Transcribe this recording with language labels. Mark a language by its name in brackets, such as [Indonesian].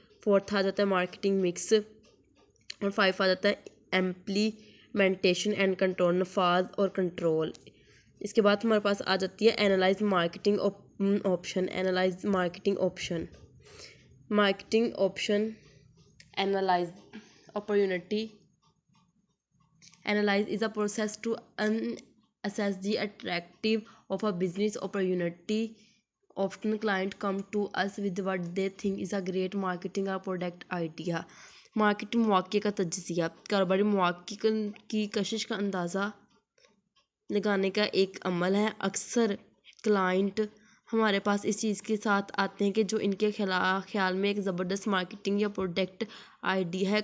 [Urdu] Fourth آ جاتا ہے marketing mix. اور 5 آ جاتا ہے امپلیمنٹیشن اینڈ کنٹرول, نفاذ اور کنٹرول. اس کے بعد ہمارے پاس آ جاتی ہے analyse marketing option. Analyse marketing option. Marketing option analyse opportunity. [English] Analyze is a process to assess the attractive of a business opportunity. Often clients come to us with what they think is a great marketing or product idea. [Urdu] Marketing مواقع کا تجزیہ, کاروباری مواقع کی کشش کا اندازہ لگانے کا ایک عمل ہے. اکثر کلائنٹ ہمارے پاس اس چیز کے ساتھ آتے ہیں کہ جو ان کے خیال میں ایک زبردست مارکیٹنگ یا پروڈکٹ آئیڈیا ہے.